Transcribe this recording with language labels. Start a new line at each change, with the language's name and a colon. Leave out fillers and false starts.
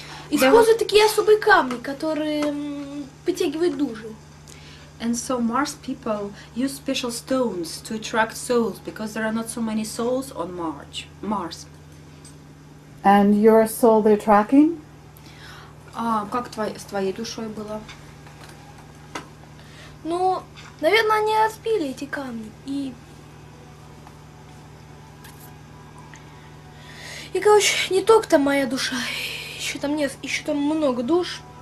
Russian: Используют такие особые камни, которые притягивают души.
English: And so Mars people use special stones to attract souls because there are not so many souls on Mars. And your soul they're tracking?
Russian: Как с твоей душой было? Ну, наверное, они разбили эти камни. И, короче, не только там моя душа, еще там много душ.